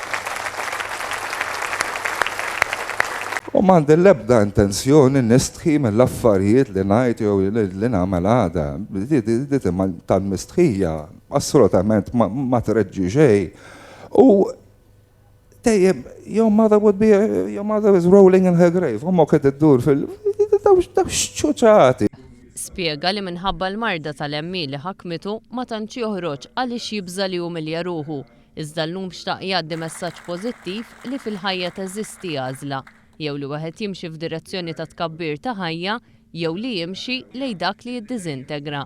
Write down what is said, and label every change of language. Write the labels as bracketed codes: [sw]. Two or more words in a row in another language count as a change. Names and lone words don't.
[mt] U m'għandi l-ebda intenzjoni nistħi mill-affarijiet li ngħid jew li nagħmel għada. Tal-mistħija assolutament ma treġġi xejn. U dejjem, [en] your mother is rolling in her grave, [mt] u qed iddur daw xċuċati. Spjega li minħabba l-marda tal-emmi li ħakmitu ma tantx joħroġ għaliex jibża li humilja ruħu, iżda llum xtaq jgħaddi messaġġ pożittiv li fil-ħajja teżisti għażla, jew li wieħed jimxi f'direzzjoni ta' tkabbir ta' ħajja jew li jimxi lejn dak li jiddiżintegra.